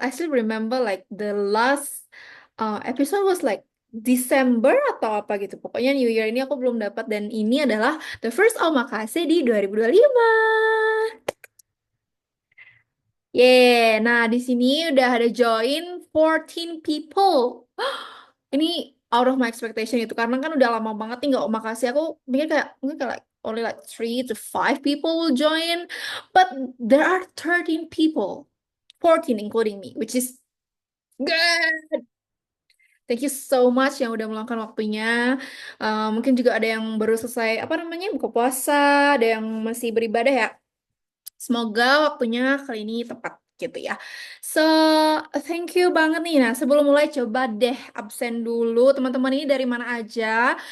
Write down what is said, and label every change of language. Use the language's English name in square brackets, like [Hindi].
[English] I still remember like the last episode was like December [Indonesian] atau apa gitu. Pokoknya New Year ini aku belum dapat dan ini adalah [English] the first [Indonesian] Omakase di 2025. Yeah, nah di sini udah ada [English] join 14 people. [Indonesian] Ini [English] out of my expectation [Indonesian] itu karena kan udah lama banget nih nggak omakase. Aku mikir kayak mungkin kayak [English] like only like 3 to 5 people will join, but there are 13 people, 14 including me, which is good. Thank you so much [Indonesian] yang udah meluangkan waktunya. Mungkin juga ada yang baru selesai apa namanya buka puasa, ada yang masih beribadah ya. Semoga waktunya kali ini tepat gitu ya. [English] So, thank you [Indonesian] banget nih. Nah, sebelum mulai coba deh absen dulu. Teman-teman ini dari mana aja?